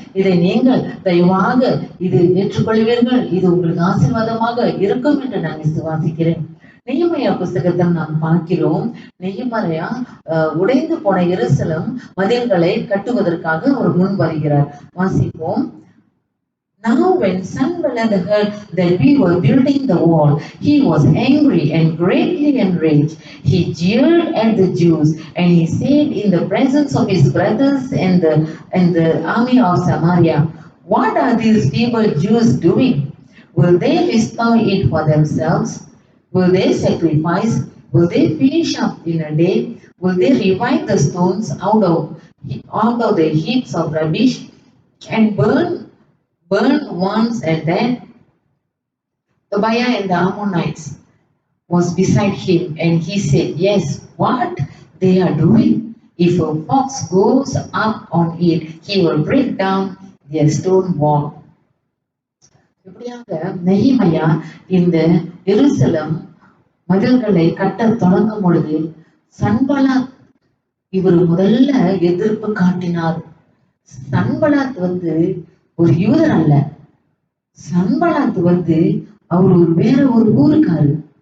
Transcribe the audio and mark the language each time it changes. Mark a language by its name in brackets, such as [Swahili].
[Tamil] இதை நீங்கள் தயவாக இது ஏற்றுக்கொள்வீர்கள், இது உங்களுக்கு ஆசீர்வாதமாக இருக்கும் என்று நான் விசுவாசிக்கிறேன். நெகேமியா புஸ்தகத்தை நாம் பார்க்கிறோம். நெகேமியா உடைந்து போன எருசலேம் மதில்களை கட்டுவதற்காக அவர் முன் வருகிறார். வாசிப்போம். [English] Now when Sanballat heard that we were building the wall, he was angry and greatly enraged. He jeered at the Jews, and he said in the presence of his brothers and the army of Samaria, "What are these feeble Jews doing? Will they restore it for themselves? Will they sacrifice? Will they finish up in a day? Will they revive the stones out of the heaps of rubbish and burn once and then?" Tobiah and the Ammonites was beside him, and he said, "Yes, what they are doing. If a fox goes up on it, he will break down their stone wall." [Tamil] இப்படியாக நெகேமியா இந்த எருசலேம் மதில்களை கட்ட தொடங்கும் பொழுது சன்பலாத் இவர் முதல்ல எதிர்ப்பு காட்டினார். சன்பலாத் ஒரு யூதர் அல்ல. சன்பலாத் அவர் வேற ஒரு ஊருக்காரு.